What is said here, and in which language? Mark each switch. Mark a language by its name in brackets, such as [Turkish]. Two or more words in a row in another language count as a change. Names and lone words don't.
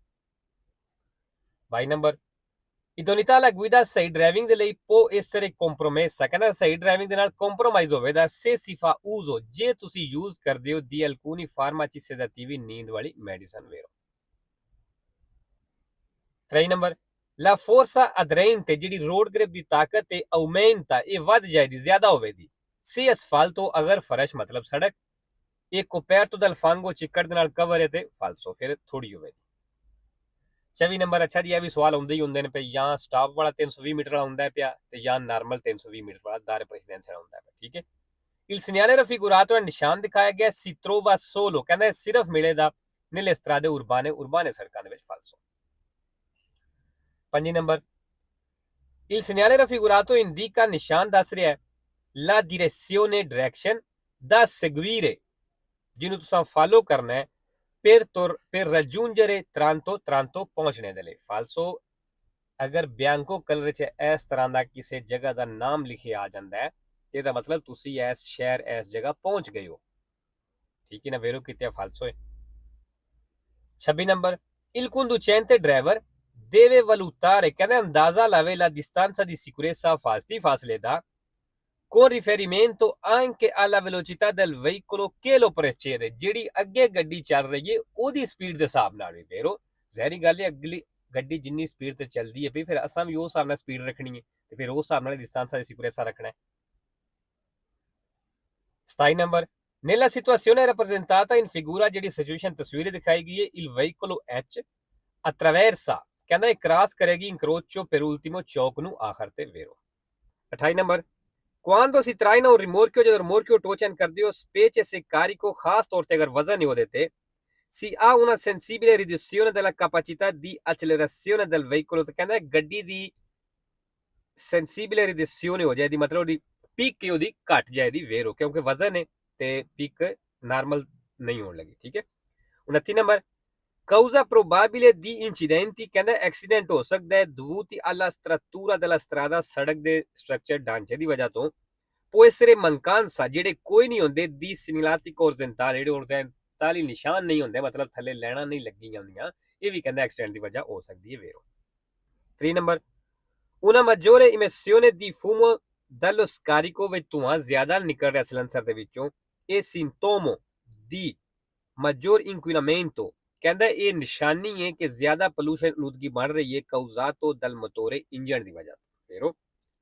[Punjabi] 22 ਨੰਬਰ, [Italian] idoneità alla guida, [Punjabi] ਸਹੀ ਡਰਾਈਵਿੰਗ ਦੇ ਲਈ [Italian] può essere compromessa, [Punjabi] ਕਹਿੰਦਾ ਸਹੀ ਡਰਾਈਵਿੰਗ ਦੇ ਨਾਲ ਕੰਪਰੋਮਾਈਜ਼ ਹੋਵੇਗਾ, [Italian] se si fa uso, [Punjabi] ਜੇ ਤੁਸੀਂ ਯੂਜ਼ ਕਰਦੇ ਹੋ, [Italian] di alcuni farmaci sedativi, [Punjabi] ਨੀਂਦ ਵਾਲੀ ਮੈਡੀਸਨ ਵੇਰੋ। 23 ਨੰਬਰ, [Italian] la forza aderente, [Punjabi] ਜਿਹੜੀ [English] road grip [Punjabi] ਦੀ ਤਾਕਤ ਹੈ, aumenta, ਇਹ ਵੱਧ ਜਾਏਗੀ, ਜ਼ਿਆਦਾ ਹੋਵੇਗੀ, [Italian] se asfalto, [Punjabi] ਅਗਰ ਫਰਸ਼ ਮਤਲਬ ਸੜਕ, ਇਹ [Italian] coperto dal fango, [Punjabi] ਚਿੱਕੜ ਦੇ ਨਾਲ ਕਵਰ ਹੈ ਤੇ ਫਾਲਸੋ, ਫਿਰ ਥੋੜੀ ਹੋਵੇਗੀ। 24 ਨੰਬਰ ਅੱਛਾ ਜੀ, ਇਹ ਵੀ ਸਵਾਲ ਆਉਂਦੇ ਹੀ ਹੁੰਦੇ ਨੇ ਪਏ, ਜਾਂ ਸਟਾਪ ਵਾਲਾ 320 ਮੀਟਰ ਵਾਲਾ ਹੁੰਦਾ ਪਿਆ ਤੇ ਜਾਂ ਨਾਰਮਲ 320 ਮੀਟਰ ਵਾਲਾ [Italian] dare precedenza [Punjabi] ਹੁੰਦਾ ਪਿਆ, ਠੀਕ ਹੈ। [Italian] Il segnale raffigurato è [Punjabi] ਨਿਸ਼ਾਨ ਦਿਖਾਇਆ ਗਿਆ [Italian] si trova solo, [Punjabi] ਕਹਿੰਦਾ ਸਿਰਫ ਮਿਲੇਗਾ [Italian] nelle strade urbane [Punjabi] ਸੜਕਾਂ ਦੇ ਵਿੱਚ ਫਾਲਸੋ। [Italian] 5 ਨੰਬਰ il segnale raffigurato indica, [Punjabi] ਨਿਸ਼ਾਨ ਦੱਸ ਰਿਹਾ ਹੈ [Italian] la direzione direction da seguire, [Punjabi] ਜਿਹਨੂੰ ਤੁਸੀਂ ਫਾਲੋ ਕਰਨਾ ਹੈ [Italian] per raggiungere Taranto [Punjabi] ਪਹੁੰਚਣੇ ਦੇ ਲਈ। ਫਾਲਸੋ ਅਗਰ ਬਿਆਂਕੋ ਕਲਰ 'ਚ ਇਸ ਤਰ੍ਹਾਂ ਦਾ ਕਿਸੇ ਜਗ੍ਹਾ ਦਾ ਨਾਮ ਲਿਖਿਆ ਆ ਜਾਂਦਾ ਹੈ ਤੇ ਇਹਦਾ ਮਤਲਬ ਤੁਸੀਂ ਇਸ ਸ਼ਹਿਰ ਇਸ ਜਗ੍ਹਾ ਪਹੁੰਚ ਗਏ ਹੋ, ਠੀਕ ਹੈ ਨਾ। ਵੇਰੋ ਕਿਤੇ ਫਾਲਸੋ ਹੈ। 26 ਨੰਬਰ [Italian] il conducente driver deve valutare, [Punjabi] ਕਹਿੰਦਾ ਅੰਦਾਜ਼ਾ ਲਾਵੇ [Italian] la distanza di sicurezza, [Punjabi] ਫਾਸਲੇ ਦਾ [Italian] con riferimento anche alla velocità del veicolo che lo precede, [Punjabi] ਜਿਹੜੀ ਅੱਗੇ ਗੱਡੀ ਚੱਲ ਰਹੀ ਹੈ ਉਹਦੀ ਸਪੀਡ ਦੇ ਹਿਸਾਬ ਨਾਲ ਵੀ। ਵੇਰੋ ਜ਼ਹਿਰੀ ਗੱਲ ਹੈ, ਅਗਲੀ ਗੱਡੀ ਜਿੰਨੀ ਸਪੀਡ ਤੇ ਚੱਲਦੀ ਹੈ ਵੀ ਫਿਰ ਅਸਾਂ ਵੀ ਉਸ ਹਿਸਾਬ ਨਾਲ ਸਪੀਡ ਰੱਖਣੀ ਹੈ ਤੇ ਫਿਰ ਉਸ ਹਿਸਾਬ ਨਾਲ [Italian] distanza di sicurezza [Punjabi] ਰੱਖਣਾ ਹੈ। [Italian] 27 ਨੰਬਰ nella situazione rappresentata in figura, [Punjabi] ਜਿਹੜੀ ਸਿਚੁਏਸ਼ਨ ਤਸਵੀਰ ਦਿਖਾਈ ਗਈ ਹੈ [Italian] il veicolo H attraversa, [Punjabi] ਕਹਿੰਦਾ ਇਹ ਕ੍ਰਾਸ ਕਰੇਗੀ [Italian] incrocio per ultimo, [Punjabi] ਚੌਕ ਨੂੰ ਆਖਰ ਤੇ। [Italian] ਵੇਰੋ 28 ਨੰਬਰ quando si traina un rimorchio, [Punjabi] ਜਦੋਂ rimorchio ਟੋਚਨ ਕਰਦੇ ਹੋ [Italian] specie se carico, [Punjabi] ਖਾਸ ਤੌਰ ਤੇ ਅਗਰ ਵਜ਼ਨ ਹੀ ਉਹਦੇ ਤੇ [Italian] si ha una sensibile riduzione della capacità di accelerazione del veicolo, [Punjabi] ਤੇ ਕਹਿੰਦਾ ਗੱਡੀ ਦੀ [Italian] sensibile riduzione [Punjabi] ਹੋ ਜਾਏਗੀ, ਮਤਲਬ ਉਹਦੀ ਪੀਕ ਉਹਦੀ ਘਟ ਜਾਏਗੀ। ਵੇਰੋ ਕਿਉਂਕਿ ਵਜ਼ਨ ਹੈ ਤੇ ਪੀਕ ਨਾਰਮਲ ਨਹੀਂ ਹੋਣ ਲੱਗੀ, ਠੀਕ ਹੈ। [Italian] 29 ਨੰਬਰ causa probabile di incidenti, [Punjabi] ਕਹਿੰਦਾ ਐਕਸੀਡੈਂਟ ਹੋ ਸਕਦਾ ਹੈ [Italian] dovuti alla struttura della strada, [Punjabi] ਸੜਕ ਦੇ ਸਟਰਕਚਰ ਢਾਂਚੇ ਦੀ ਵਜ੍ਹਾ ਤੋਂ। [Italian] può essere mancanza, [Punjabi] ਜਿਹੜੇ ਕੋਈ ਨਹੀਂ ਹੁੰਦੇ [Italian] di segnalati orizzontali, [Punjabi] ਜਿਹੜੇ horizontal ਨਿਸ਼ਾਨ ਨਹੀਂ ਹੁੰਦੇ, ਮਤਲਬ ਥੱਲੇ ਲੈਣਾ ਨਹੀਂ ਲੱਗੀਆਂ ਹੁੰਦੀਆਂ, ਇਹ ਵੀ ਕਹਿੰਦਾ ਐਕਸੀਡੈਂਟ ਦੀ ਵਜ੍ਹਾ ਹੋ ਸਕਦੀ ਹੈ। [Italian] ਵੇਰੋ 3 ਨੰਬਰ una maggiore emissione di fumo dallo scarico, [Punjabi] ਵਿੱਚ ਧੂਆਂ ਜ਼ਿਆਦਾ ਨਿਕਲ ਰਿਹਾ ਸਿਲੰਸਰ ਦੇ ਵਿੱਚੋਂ, ਇਹ [Italian] sintomo di maggior inquinamento, [Punjabi] ਕਹਿੰਦਾ ਇਹ ਨਿਸ਼ਾਨੀ ਹੈ ਕਿ ਜ਼ਿਆਦਾ ਪੋਲੂਸ਼ਨ ਆਲੂਦਗੀ ਬਣ ਰਹੀ ਹੈ [Italian] causato dal motore, [Punjabi] ਇੰਜਣ ਦੀ ਵਜ੍ਹਾ ਤੋਂ। ਵੇਰੋ